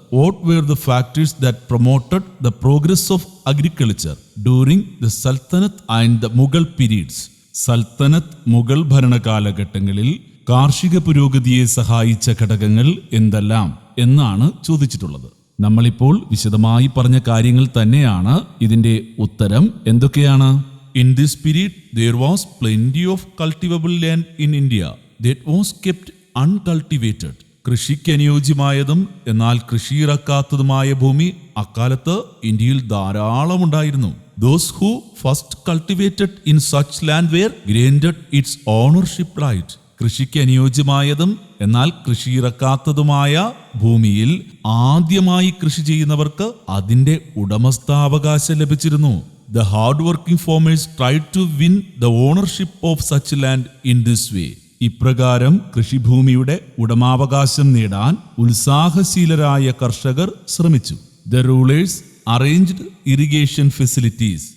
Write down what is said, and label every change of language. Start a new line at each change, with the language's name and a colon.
English: What were the factors that promoted the progress of agriculture during the sultanate and the Mughal periods.
Malayalam: സൽത്തനത്ത് മുഗൾ ഭരണകാലഘട്ടങ്ങളിൽ കാർഷിക പുരോഗതിയെ സഹായിച്ച ഘടകങ്ങൾ എന്തെല്ലാം എന്നാണ് ചോദിച്ചിട്ടുള്ളത്. നമ്മളിപ്പോൾ വിശദമായി പറഞ്ഞ കാര്യങ്ങൾ തന്നെയാണ് ഇതിന്റെ ഉത്തരം. എന്തൊക്കെയാണ്?
English: In this period there was plenty of cultivable land in India that was kept uncultivated.
Malayalam: കൃഷിക്ക് അനുയോജ്യമായതും എന്നാൽ കൃഷിയിറക്കാത്തതുമായ ഭൂമി അക്കാലത്ത് ഇന്ത്യയിൽ ധാരാളം ഉണ്ടായിരുന്നു.
English: Those who first cultivated in such land were granted its ownership right.
Malayalam: കൃഷിക്ക് അനുയോജ്യമായതും എന്നാൽ കൃഷിയിറക്കാത്തതുമായ ഭൂമിയിൽ ആദ്യമായി കൃഷി ചെയ്യുന്നവർക്ക് അതിന്റെ ഉടമസ്ഥാവകാശം ലഭിച്ചിരുന്നു.
English: The hard-working farmers tried to win the ownership of such land in this way.
Malayalam: ഇപ്രകാരം കൃഷിഭൂമിയുടെ ഉടമാവകാശം നേടാൻ ഉത്സാഹശീലരായ കർഷകർ ശ്രമിച്ചു.
English: The rulers arranged irrigation facilities.